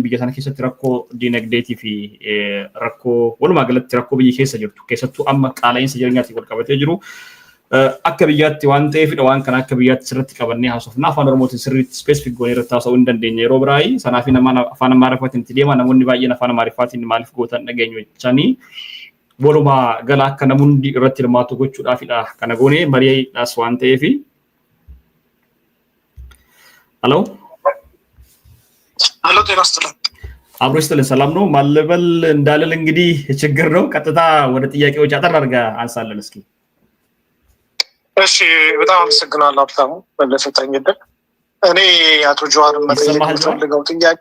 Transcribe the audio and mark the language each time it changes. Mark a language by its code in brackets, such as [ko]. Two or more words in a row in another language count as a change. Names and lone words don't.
[om] biyya sana keessatti rakkoo dinagdeetii fi rakkoo walumaa galatti rakkoo biyya keessa jirtu keessattuu amma qaala'insa jireenyaatiin wal qabatee jiru akka biyyaatti waan ta'eefidha waan kana akka biyyaatti sirriitti qabannee haasofna afaan Oromootiin sirriitti specific goonee irratti haasa'uu hin dandeenye yeroo biraayii sanaaf nama afaan Amaariffaatiin itti deema namoonni baay'een afaan Amaariffaatiin maaliif gootan dhageenyu jechanii Boluma gala akka namundi irratti hirmaatu gochuudhaafidha kana goone mari'aadhaas waan ta'eef Hello [am] ጤና ይስጥልኝ አብሮ ይስጥልኝ ሰላም ነው ማለበል እንዳለል እንግዲህ ችግር ነው ቀጥታ ወደ ጥያቄዎች አጠር አድርጋ አንሳለን እስኪ እሺ በጣም አመሰግናለሁ አብታሙ ለሰጠኝ እድል እኔ አቶ ጀዋርን መጠየቅ የምፈልገው ጥያቄ